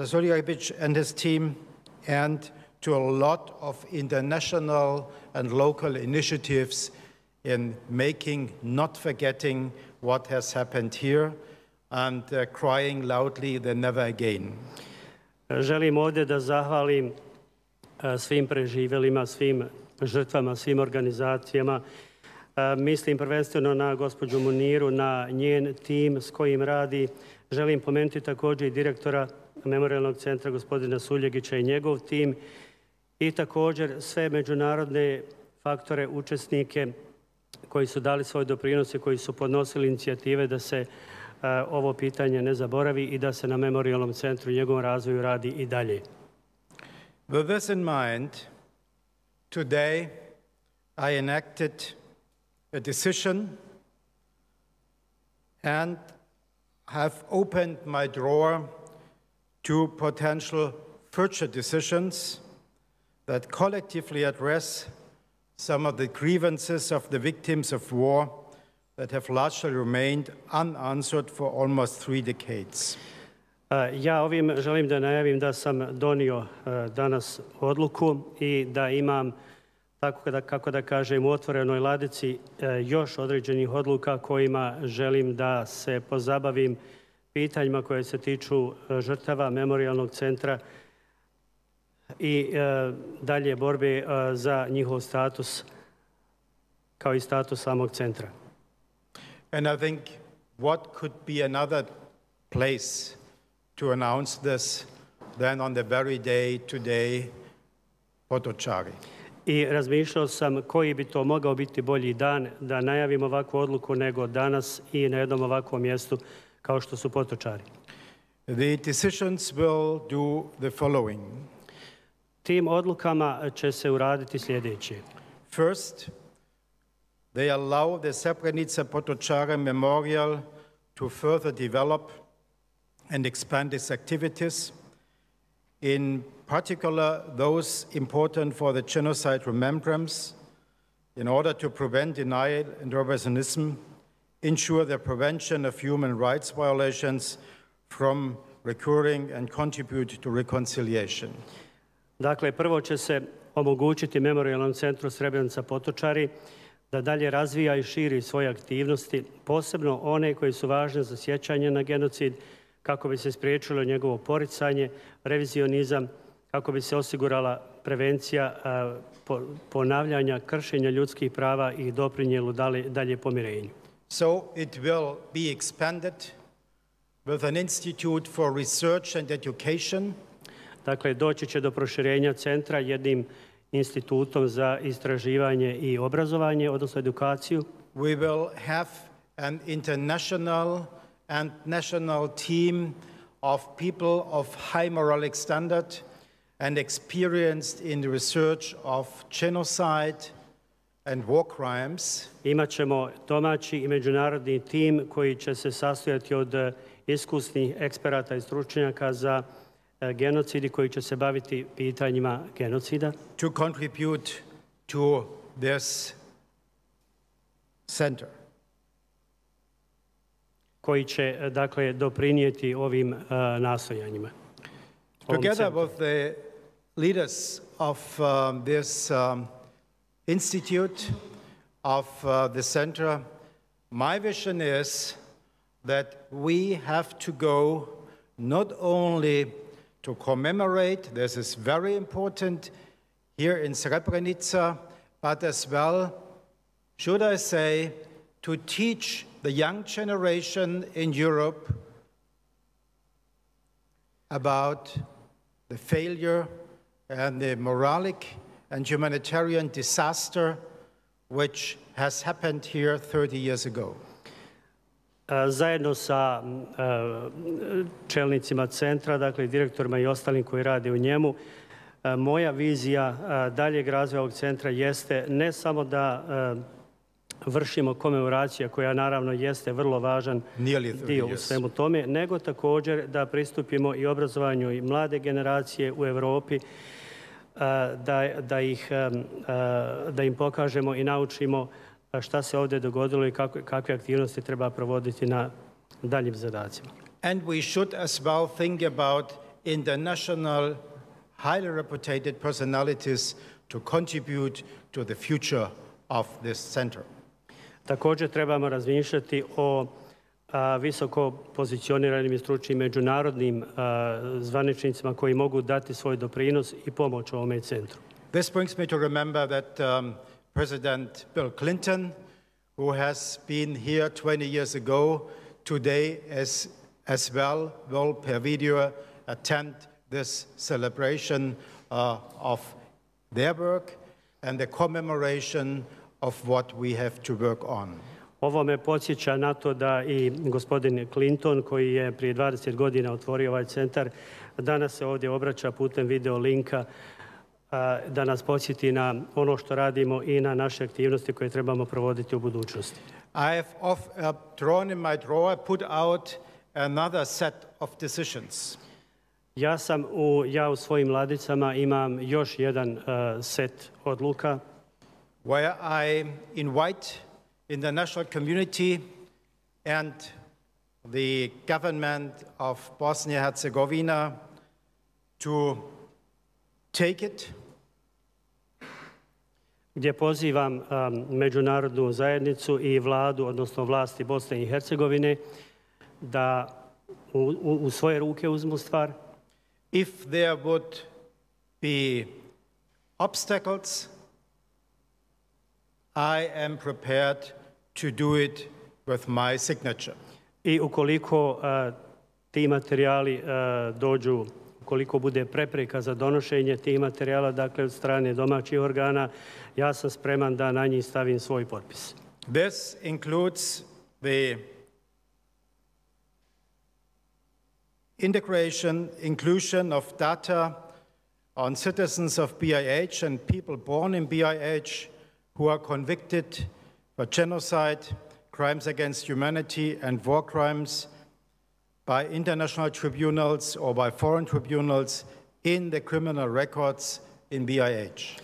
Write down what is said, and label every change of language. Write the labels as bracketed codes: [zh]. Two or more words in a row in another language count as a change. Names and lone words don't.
[en] Soljarevic and his team, and to a lot of international and local initiatives in making, not forgetting what has happened here, and crying loudly the never again. [bs] Želim ovdje da zahvalim svim preživjelima, svim žrtvama, svim organizacijama. Mislim prvenstveno na gospođu Muniru, na njen tim s kojim radi. Želim pomenuti također i direktora Memorijalnog centra gospodina Suljegića i njegov tim i također sve međunarodne faktore, učesnike koji su dali svoj doprinos i koji su podnosili inicijative da se ovo pitanje ne zaboravi i da se na Memorijalnom centru i njegovom razvoju radi i dalje. [en] With this in mind, today I enacted a decision and have opened my drawer to potential future decisions that collectively address some of the grievances of the victims of war that have largely remained unanswered for almost 3 decades. [bs] Ja ovim želim da najavim da sam donio danas odluku i da imam, kako da kažem, u otvorenoj ladici još određenih odluka kojima želim da se pozabavim pitanjima koje se tiču žrtava Memorijalnog centra i dalje borbe za njihov status kao i status samog centra. [en] And I think what could be another place to announce this than on the very day today, Potočari. [bs] I razmišljao sam koji bi to mogao biti bolji dan da najavim ovakvu odluku nego danas i na jednom ovakvom mjestu kao što su Potočari. [en] The decisions will do the following. [bs] Tim odlukama će se uraditi sljedeće. [en] First, they allow the Srebrenica Potočara Memorial to further develop and expand its activities, in particular those important for the genocide remembrance, in order to prevent denial and revisionism, ensure the prevention of human rights violations from recurring and contribute to reconciliation. [bs] Dakle, prvo će se omogućiti Memorijalnom centru Srebrenica Potočari da dalje razvija i širi svoje aktivnosti, posebno one koje su važne za sjećanje na genocid, kako bi se spriječilo njegovo poricanje, revizionizam, kako bi se osigurala prevencija ponavljanja kršenja ljudskih prava i doprinijelo dalje pomirenju. [en] So it will be expanded with an institute for research and education. [bs] Dakle, doći će do proširenja centra jednim institutom za istraživanje i obrazovanje, odnosno edukaciju. [en] We will have an international and national team of people of high moralic standard and experienced in the research of genocide and war crimes. [bs] Imaćemo domaći i međunarodni tim koji će se sastojati od iskusnih eksperata i stručnjaka za genocid i koji će se baviti pitanjima genocida. [en] To contribute to this center. [bs] Koji će, dakle, doprinijeti ovim nastojanjima. [en] Together with the leaders of this institute, of the center, my vision is that we have to go not only to commemorate, this is very important here in Srebrenica, but as well, should I say, to teach the young generation in Europe about the failure and the moralic and humanitarian disaster which has happened here 30 years ago. [bs] Zajedno sa čelnicima centra, dakle direktorima i ostalim koji rade u njemu, moja vizija daljeg razvoja ovog centra jeste ne samo da vršimo komemoracija, koja naravno jeste vrlo važan dio u svemu tome, nego također da pristupimo i obrazovanju i mlade generacije u Europi, da im pokažemo i naučimo šta se ovdje dogodilo i kakve aktivnosti treba provoditi na daljim zadacima. [en] And we should as well think about international, highly reputed personalities to contribute to the future of this center. [bs] Također trebamo razmišljati o visoko pozicioniranim i stručnim međunarodnim zvaničnicima koji mogu dati svoj doprinos i pomoć ovome centru. [en] This brings me to remember that President Bill Clinton, who has been here 20 years ago, today as well will per video attend this celebration of their work and the commemoration of what we have to work on. [bs] Ovo me podsjeća na to da i gospodin Clinton, koji je prije 20 godina otvorio ovaj centar, danas se ovdje obraća putem video linka da nas podsjeti na ono što radimo i na naše aktivnosti koje trebamo provoditi u budućnosti. [en] I have drawn in my drawer, put out another set of decisions. [bs] Ja u svojim ladicama imam još jedan set odluka. [en] Where I invite international community and the government of Bosnia and Herzegovina to take it. [bs] Gdje pozivam međunarodnu zajednicu i vladu, odnosno vlasti Bosne i Hercegovine, da u svoje ruke uzmu stvar. [en] If there would be obstacles, I am prepared to do it with my signature. [bs] I ukoliko ti materijali dođu, ukoliko bude prepreka za donošenje tih materijala, dakle od strane domaćih organa, ja sam spreman da na njih stavim svoj potpis. [en] This includes the inclusion of data on citizens of BiH and people born in BiH who are convicted for genocide, crimes against humanity, and war crimes by international tribunals or by foreign tribunals in the criminal records in BiH.